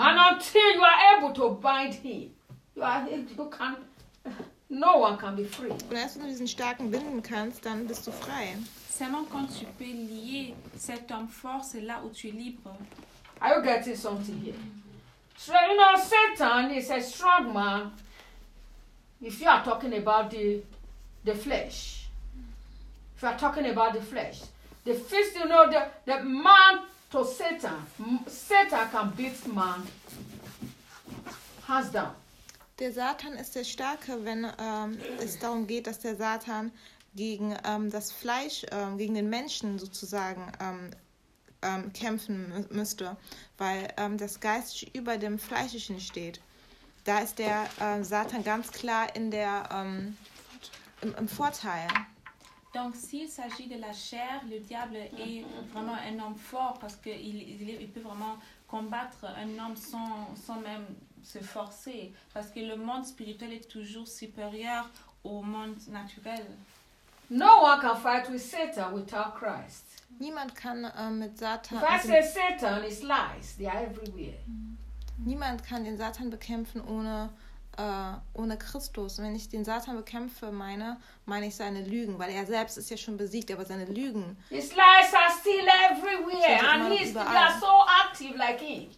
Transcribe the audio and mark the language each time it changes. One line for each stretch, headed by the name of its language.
English: And until you are able to bind him, you can. No one can be free.
German: Und erst wenn du diesen starken binden kannst, dann bist du frei.
French: Seulement quand tu peux lier cet homme fort, c'est là où tu es libre.
English: Are you getting something here? So you know, Satan is a strong man. If you are talking about the flesh. If you are talking about the flesh, the fist, you know, the man to Satan, Satan can beat man hands down.
German: Der Satan ist der Starke, wenn es darum geht, dass der Satan gegen das Fleisch, gegen den Menschen sozusagen kämpfen müsste, weil das Geistliche über dem Fleischlichen steht. Da ist der Satan ganz klar in der im Vorteil.
French: Donc, s'il s'agit de la chair, le diable est vraiment un homme fort parce qu'il peut vraiment combattre un homme sans même se forcer. Parce que le monde spirituel est toujours supérieur au monde naturel.
English: No one can fight with Satan without Christ.
German: Niemand kann mit Satan...
English: If I say Satan, it's lies. They are everywhere.
German: Niemand kann den Satan bekämpfen ohne Christus. Und wenn ich den Satan bekämpfe, meine ich seine Lügen, weil er selbst ist ja schon besiegt, aber seine Lügen.
English: His lies are still everywhere and he's so active like him.